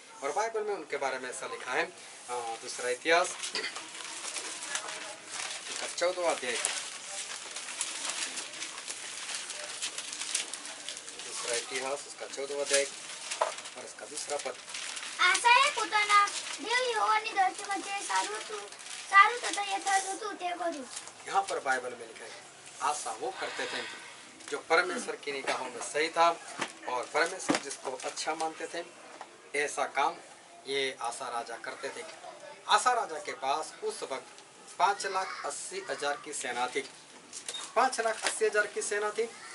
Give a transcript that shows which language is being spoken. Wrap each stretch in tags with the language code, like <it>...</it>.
<hi>और बाइबल में उनके बारे में ऐसा लिखा है, दूसरा इतिहास 14वां अध्याय, दूसरा इतिहास उसका 14वां अध्याय और उसका दूसरा पद।</hi> <gu>આશાએ પોતાના દેવ યહોવાની દ્રષ્ટિમાં જે સારું તથા યથાર્થ હતું તે કર્યું।</gu> <hi>यहाँ पर बाइबल में लिखा है आशा वो करते थे जो परमेश्वर की निगाहों में सही था और परमेश्वर जिसको अच्छा मानते थे, ऐसा काम ये आशा राजा करते थे। आशा राजा के पास उस वक्त 5,80,000 की सेना थी, 5,80,000 की सेना थी।</hi>